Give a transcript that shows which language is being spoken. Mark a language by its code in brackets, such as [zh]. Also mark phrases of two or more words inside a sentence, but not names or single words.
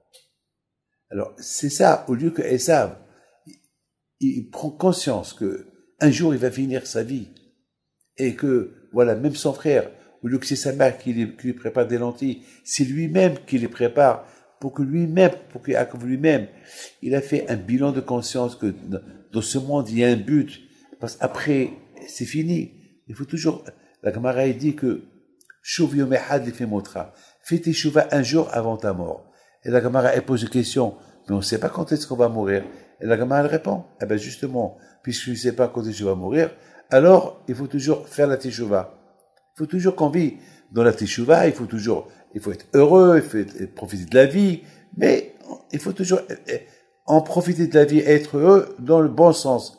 [fr] Alors, c'est ça, au lieu que Esav, il prend conscience que un jour, il va finir sa vie, et que, voilà, même son frère, au lieu que c'est sa mère qui lui prépare des lentilles, c'est lui-même qui les prépare pour que lui-même, il a fait un bilan de conscience que dans ce monde, il y a un but. Parce qu'après, c'est fini. Il faut toujours, la Gemara dit que, [he] שוב יום אחד לפני מיתתך. [fr] Fais tes shuvah un jour avant ta mort. Et la Gemara, elle pose une question, mais on ne sait pas quand est-ce qu'on va mourir. Et la Gemara, elle répond, eh ben justement, puisque je ne sais pas quand est-ce que je vais mourir, alors, il faut toujours faire la teshuvah. Il faut toujours qu'on vit dans la teshuvah, il faut être heureux, il faut profiter de la vie, mais il faut toujours en profiter de la vie et être heureux dans le bon sens.